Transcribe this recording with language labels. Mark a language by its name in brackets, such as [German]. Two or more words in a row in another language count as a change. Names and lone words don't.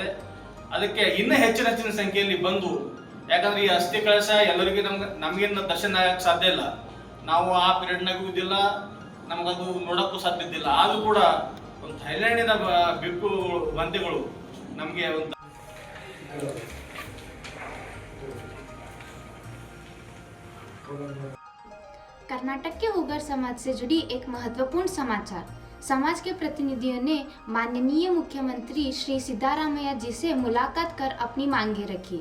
[Kannada] ಅದಕ್ಕೆ ಇನ್ನೂ ಹೆಚ್ಚಿನ ಸಂಖ್ಯೆಯಲ್ಲಿ ಬಂದು, ಯಾಕಂದ್ರೆ ಈ ಅಸ್ಥಿ ಕಳಶ ಎಲ್ಲರಿಗೂ ನಮಗೇನು ದರ್ಶನ ಆಗಕ್ಕೆ ಸಾಧ್ಯ ಇಲ್ಲ. ನಾವು ಆ ಪೀರಿಯಡ್ನಾಗೂ ಇದ್ದಿಲ್ಲ, ನಮಗದು ನೋಡೋಕ್ಕೂ ಸಾಧ್ಯ ಇದ್ದಿಲ್ಲ. ಆದರೂ ಕೂಡ ಒಂದು ಥೈಲ್ಯಾಂಡಿನ ಬಿಕ್ಕು ಬಂತಿಗಳು ನಮಗೆ ಒಂದು [Hindi] कर्नाटक के हुगर समाज से जुड़ी एक महत्वपूर्ण समाचार। समाज के प्रतिनिधियों ने माननीय मुख्यमंत्री श्री सिद्धारामैया जी से मुलाकात कर अपनी मांगे रखी।